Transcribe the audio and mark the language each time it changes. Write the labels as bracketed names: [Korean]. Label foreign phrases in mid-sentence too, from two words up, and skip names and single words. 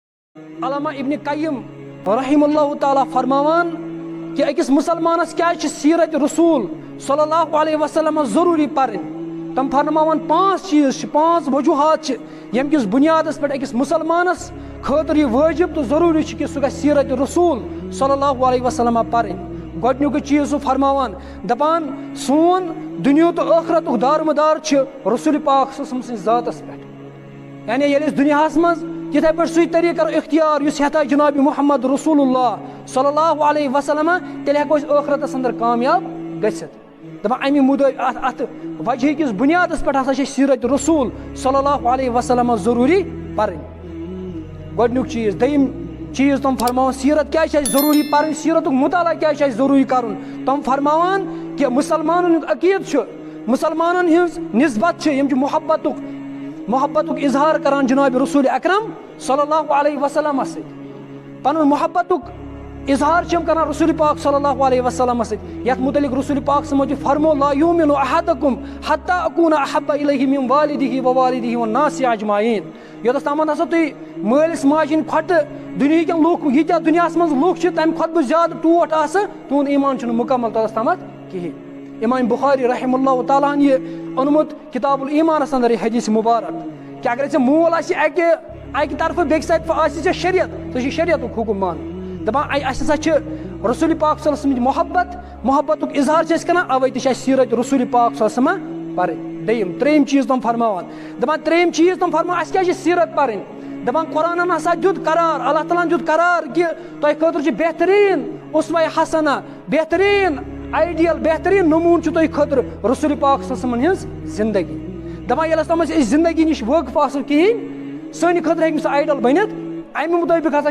[Kashmiri] علامہ ابن قیم [Arabic] رحم اللہ تعالیٰ [Kashmiri] فرماوان کہ اکس مسلمانس کیا سیرت رسول [Arabic] صلی اللہ علیہ وسلم [Kashmiri] ضروری پرن تم فرماوان 5 چیز 5 وجوہات یم کس بنیادس پہ اکس مسلمانس خاطر یہ واجب تو ضروری کہ سہ سیرت رسول [Arabic] صلی اللہ علیہ وسلم [Kashmiri] پرن گۄڈنیُک چیز فرماوان دپان سون دنیا تو ٲخرت دارمدار رسول پاک [Arabic] صلی اللہ علیہ وسلم [Kashmiri] سٕنٛدِس ذاتس پہ یعنی ییٚلہِ أسۍ دُنیاہس منٛز یِتھے پٲٹھۍ سُے طریٖقہٕ کرو اختیار یُس ہیٚتا جناب محمد [Arabic] رسول اللہ صلی اللہ علیہ وسلم [Kashmiri] تیٚلہِ ہیٚکو أسۍ ٲخرتس اندر کامیاب گٔژھِتھ دپان امہِ موٗجوٗب اتھ وجہ کِس بُنیادس پٮ۪ٹھ ہسا چھِ سیرت رسول [Arabic] صلی اللہ علیہ وسلم [Kashmiri] ضروری پرٕنۍ گۄڈنیُک چیٖز دوٚیِم چیٖز تِم فرماوان سیرت کیٛازِ چھِ اَسہِ ضروٗری پرٕنۍ سیرتُک مطالعہ کیٛازِ چھِ اَسہِ ضروٗری کرُن تِم فرماوان کہِ مُسلمانن ہُنٛد عقیٖدٕ چھُ مُسلمانن ہٕنٛز نسبت چھِ یِم چھِ محبتُک اظہار کران جناب رسول اکرم [Arabic] صلی اللہ علیہ وسلم [Kashmiri] سۭتۍ پنُن محبتُک اظہار چھِ یِم کران رسول پاک [Arabic] صلی اللہ علیہ وسلم [Kashmiri] سۭتۍ یتھ متعلق رسول پاک [Arabic] صلی اللہ علیہ وسلم [Kashmiri] فرمو [Arabic] لا یؤمن احدکم حتی اکون احب الیہ من والدہ ووالدہ والناس اجمعین [Kashmiri] یوتس تامتھ ہسا تُہۍ مٲلِس ماجہِ ہٕنٛدۍ کھۄتہٕ دُنہیٖکٮ۪ن لُکھ ییٖتیاہ دُنیاہس منٛز لُکھ چھِ تمہِ کھۄتہٕ بہٕ زیادٕ ٹوٹھ آسہٕ تُہُنٛد ایٖمان چھُنہٕ مُکمل توتس تامتھ کِہیٖنۍ امام بخاری [Arabic] رحم اللہ تعالیٰ [Kashmiri] ہن یہ اوٚنمُت کتاب الایمانس اندر یہ حدیث مبارک کہ اگر ژےٚ مول آسہِ اکہِ طرفہٕ بیٚکہِ طرفہٕ آسہِ ژےٚ شریعت ژےٚ چھُ شریعتُک حکم مانُن دپان اسہِ ہسا چھِ رسول پاک [Arabic] صلی اللہ علیہ وسلم [Kashmiri] محبتُک اظہار چھِ أسۍ کران اوے تہِ چھِ اسہِ سیرت رسول پاک [Arabic] صلی اللہ علیہ وسلم [Kashmiri] پرٕنۍ دوٚیِم ترٛیٚیِم چیٖز تِم فرماوان دپان ترٛیٚیِم چیٖز تِم فرماوان اسہِ کیٛازِ چھِ سیرت پرٕنۍ دپان قرآنن ہسا دیُت قرار اللہ تعالیٰ ہن دیُت قرار کہ تۄہہِ خٲطرٕ چھُ بہتریٖن اسوہ حسنہ بہتریٖن آئیڈیل بہتریٖن نموٗنہٕ چھُ تۄہہِ خٲطرٕ رسول پاک [Arabic] صلی اللہ علیہ وسلم [Kashmiri] ہٕنٛز زندگی دپان ییٚلہِ تِم أسۍ زندگی نِش وٲقف آسو کِہیٖنۍ سانہِ خٲطرٕ ہیٚکہِ نہٕ سُہ آیڈل بٔنِتھ امہِ مطٲبق ہسا